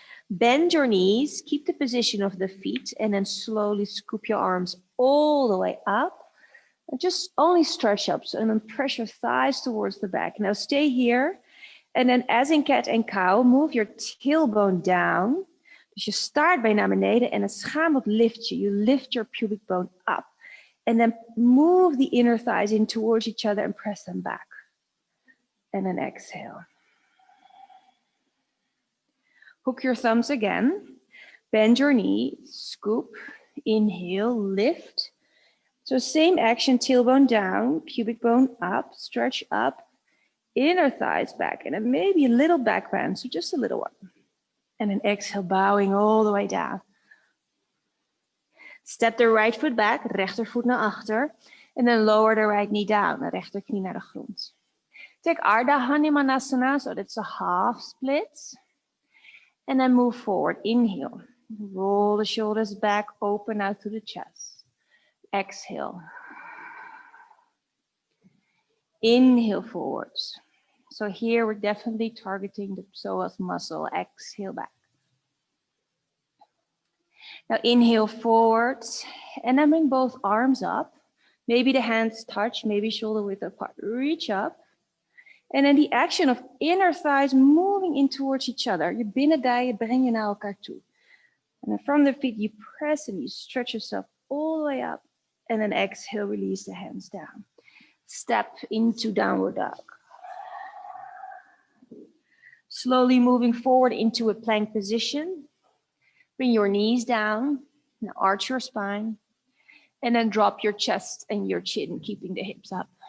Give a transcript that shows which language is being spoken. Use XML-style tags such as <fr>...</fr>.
<en>Bend your knees, keep the position of the feet, and then slowly scoop your arms all the way up. And just only stretch up, so, and then press your thighs towards the back. Now stay here, and then as in cat and cow, move your tailbone down.</en> <nl>Dus je staartbeen naar beneden en het schaambod lift je.</nl> <en>You lift your pubic bone up. And then move the inner thighs in towards each other and press them back. And then exhale. Hook your thumbs again. Bend your knee, scoop, inhale, lift. So same action, tailbone down, pubic bone up, stretch up, inner thighs back, and then maybe a little back bend, so just a little one. And then exhale, bowing all the way down. Step the right foot back,</en> <nl>rechtervoet naar achter.</nl> <en>And then lower the right knee down,</en> <nl>de rechterknie naar de grond.</nl> <en>Take Ardha Hanumanasana, so that's a half split. And then move forward, inhale. Roll the shoulders back, open out to the chest. Exhale. Inhale forwards. So here we're definitely targeting the psoas muscle. Exhale back. Now inhale forwards and then bring both arms up. Maybe the hands touch, maybe shoulder width apart. Reach up. And then the action of inner thighs moving in towards each other.</en> <nl>Je binnendijen breng je naar elkaar toe.</nl> <en>And then from the feet you press and you stretch yourself all the way up. And then exhale, release the hands down. Step into downward dog. Slowly moving forward into a plank position. Bring your knees down, now arch your spine, and then drop your chest and your chin, keeping the hips up.</en>